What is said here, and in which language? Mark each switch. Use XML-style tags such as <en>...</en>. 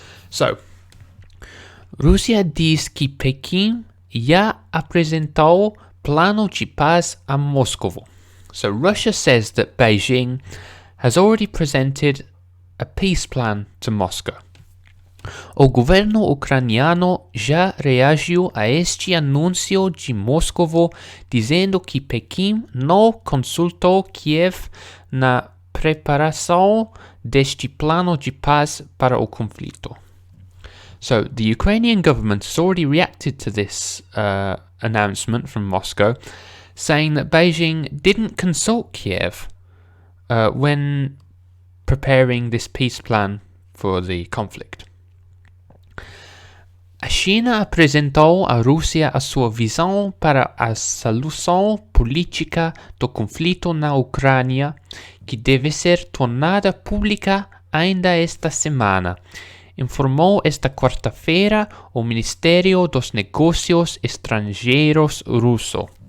<pt>So, Rússia diz que Pequim já apresentou plano de paz a Moscow.</pt> <en>So Russia says that Beijing has already presented a peace plan to Moscow.</en> <pt>O governo ucraniano já reagiu a este anúncio de Moscovo, dizendo que Pequim não consultou Kiev na preparação deste plano de paz para o conflito.</pt> <en>So the Ukrainian government has already reacted to this announcement from Moscow, saying that Beijing didn't consult Kiev when preparing this peace plan for the conflict.</en> <pt>A China apresentou à Rússia a sua visão para a solução política do conflito na Ucrânia, que deve ser tornada pública ainda esta semana, informou esta quarta-feira o Ministério dos Negócios Estrangeiros russo.</pt>